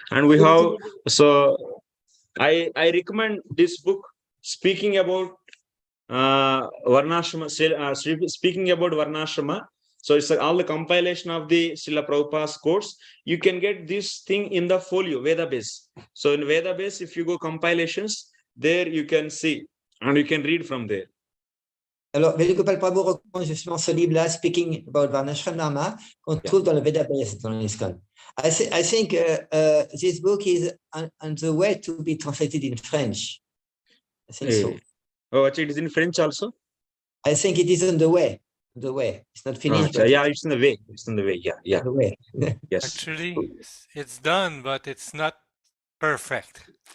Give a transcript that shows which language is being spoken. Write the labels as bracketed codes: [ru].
[en] And we have, so I recommend this book, speaking about Varnasrama, speaking about Varnasrama. So it's all the compilation of the Śrīla Prabhupāda's course. You can get this thing in the folio, Veda base. So in Veda base, if you go compilations, there you can see and you can read from there. [fr] Alors, Venugopal Prabhu recommande justement ce livre-là, Speaking about Varnasrama, qu'on trouve dans le Vedabase, dans l'ISKCON. [en] I think this book is on the way to be translated in French. I think so. Oh, actually, it is in French also? I think it is on the way. The way. It's not finished. Yeah, it's in the way. It's in the way. Yeah. The way. Yes. Actually, it's done, but it's not perfect.